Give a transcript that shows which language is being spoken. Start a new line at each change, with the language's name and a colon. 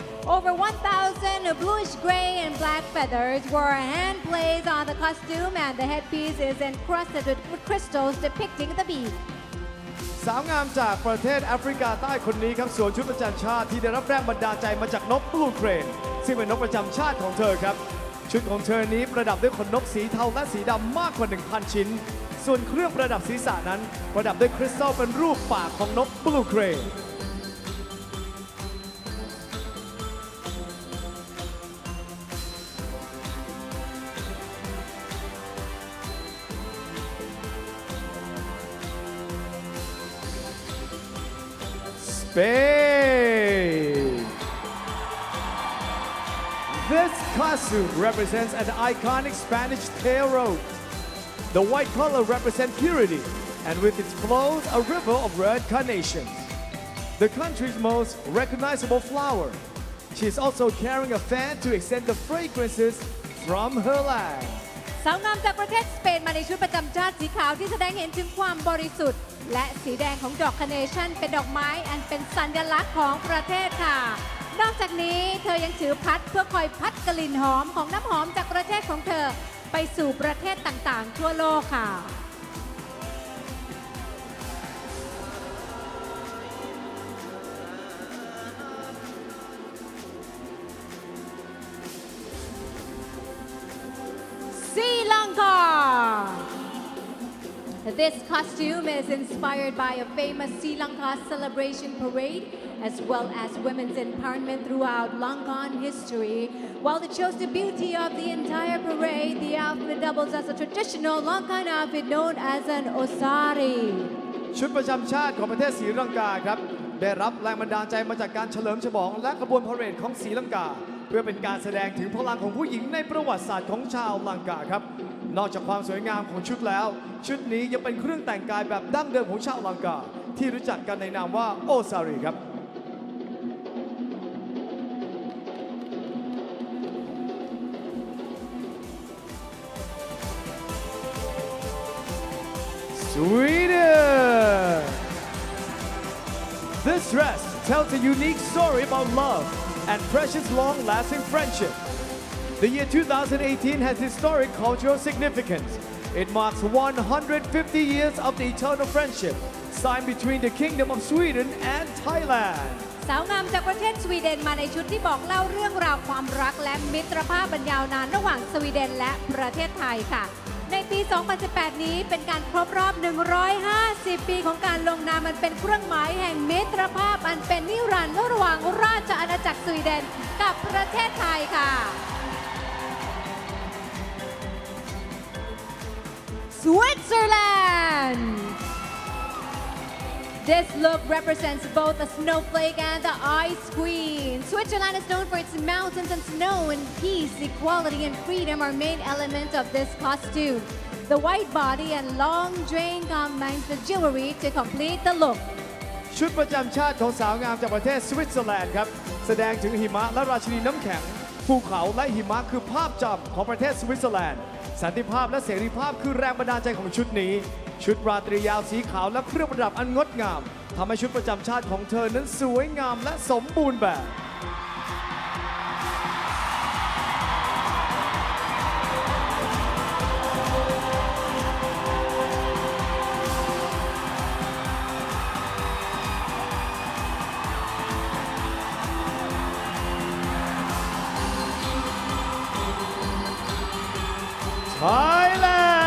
English: Over 1,000 bluish gray and black feathers were hand placed on the costume and the headpiece is encrusted with crystals depicting the bee.
Thai: สาวงามจากประเทศแอฟริกาใต้คนนี้ครับสวมชุดประจำชาติที่ได้รับแรงบันดาลใจมาจากนกบลูเครนซึ่งเป็นนกประจำชาติของเธอครับชุดของเธอนี้ประดับด้วยขนนกสีเทาและสีดำมากกว่า 1,000 ชิ้น ส่วนเครื่องประดับศีรษะนั้นประดับด้วยคริสตัลเป็นรูปปากของนกบลูเครน Spain.
English: This costume represents an iconic Spanish tail rope. The white color represents purity, and with its flows, a river of red carnations. The country's most recognizable flower. She is also carrying a fan to extend the fragrances from her land.
Thai: สาวงามจากประเทศสเปนมาในชุดประจำชาติสีขาวที่แสดงเห็นถึงความบริสุทธิ์และสีแดงของดอกคาร์เนชั่นเป็นดอกไม้อันเป็นสัญลักษณ์ของประเทศค่ะ นอกจากนี้เธอยังถือพัดเพื่อคอยพัดกลิ่นหอมของน้ำหอมจากประเทศของเธอไปสู่ประเทศต่างๆทั่วโลกค่ะSri Lanka.
English: This costume is inspired by a famous Sri Lanka celebration parade as well as women's empowerment throughout Lankan history. While it shows the beauty of the entire parade, the outfit doubles as a traditional Lankan outfit known as an osari.
Thai: ชุดประจำชาติของประเทศศรีลังกาครับได้รับแรงบันดาลใจมาจากการเฉลิมฉลองและขบวนพาเหรดของศรีลังกาเพื่อเป็นการแสดงถึงพลังของผู้หญิงในประวัติศาสตร์ของชาวลังกาครับ นอกจากความสวยงามของชุดแล้วชุดนี้ยังเป็นเครื่องแต่งกายแบบดั้งเดิมของชาวลังกาที่รู้จักกันในนามว่าโอซารีครับ Sweden.
English: This dress tells a unique story about love and precious long-lasting friendship. The year 2018 has historic cultural significance. It marks 150 years of the eternal friendship signed between the Kingdom of Sweden and Thailand.
Thai: สาวงามจากประเทศสวีเดนมาในชุดที่บอกเล่าเรื่องราวความรักและมิตรภาพอันยาวนานระหว่างสวีเดนและประเทศไทยค่ะในปี 2018 นี้เป็นการครบรอบ 150 ปีของการลงนามมันเป็นเครื่องหมายแห่งมิตรภาพอันเป็นนิรันดร์ระหว่างราชอาณาจักรสวีเดนกับประเทศไทยค่ะ Switzerland
English: This look represents both the snowflake and the ice queen. Switzerland is known for its mountains and snow, and peace, equality, and freedom are main elements of this costume. The white body and long train combines the jewelry to complete the look.
Thai: ชุดประจำชาติของสาวงามจากประเทศสวิตเซอร์แลนด์ครับแสดงถึงหิมะและราชินีน้ำแข็งภูเขาและหิมะคือภาพจำของประเทศสวิตเซอร์แลนด์สันติภาพและเสรีภาพคือแรงบันดาลใจของชุดนี้ ชุดราตรียาวสีขาวและเครื่องประดับอันงดงามทำให้ชุดประจำชาติของเธอนั้นสวยงามและสมบูรณ์แบบ Thailand!